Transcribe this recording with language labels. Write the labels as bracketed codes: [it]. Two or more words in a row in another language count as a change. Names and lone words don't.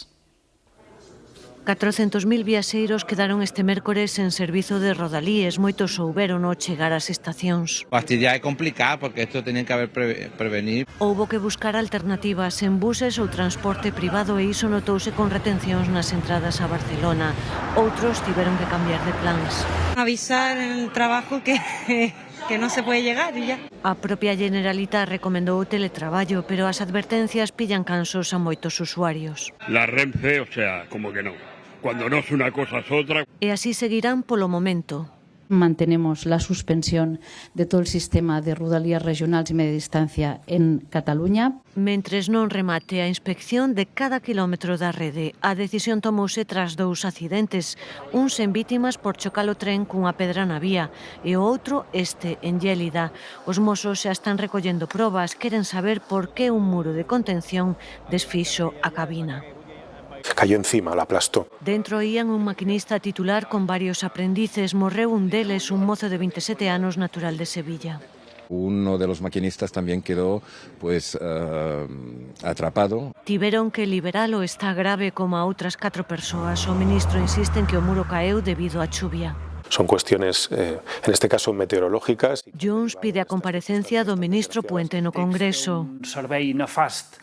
[gl] 400.000 viaxeiros quedaron este mércores en servizo de Rodalíes, moitos souberon ao chegar ás estacións. Pastilla é complicada porque isto [es] tenían que haber prevenir. [gl] Houbo que buscar alternativas en buses ou transporte privado e iso notouse con retencións nas entradas a Barcelona. Outros tiveron que cambiar de plans. [es] Avisar en el trabajo que non se puede llegar e ya. [gl] A propia Generalitat recomendou o teletraballo, pero as advertencias pillan cansos a moitos usuarios. [es] La Renfe, o sea, como que no. Cuando no es una cosa es otra. [gl] E así seguirán polo momento. [es] Mantenemos la suspensión de todo el sistema de rodalías regionales y media distancia en Cataluña. [gl] Mentres non remate a inspección de cada kilómetro da rede, a decisión tomouse tras 2 accidentes, un sen vítimas por chocar o tren cunha pedra na vía e o outro en Llélida. Os mozos xa están recollendo probas, queren saber por que un muro de contención desfixo a cabina. [es] Cayó encima, la aplastó. [gl] Dentro ían un maquinista titular con varios aprendices. Morreu un deles, un mozo de 27 anos natural de Sevilla. [es] Uno de los maquinistas también quedó atrapado. [gl] Tiveron que liberalo, está grave como a outras 4 persoas. O ministro insiste en que o muro caeu debido á chuvia. [es] Son cuestiones, en este caso, meteorológicas. [gl] Junts pide a comparecencia do ministro Puente no Congreso. [ca] Un servei nefast.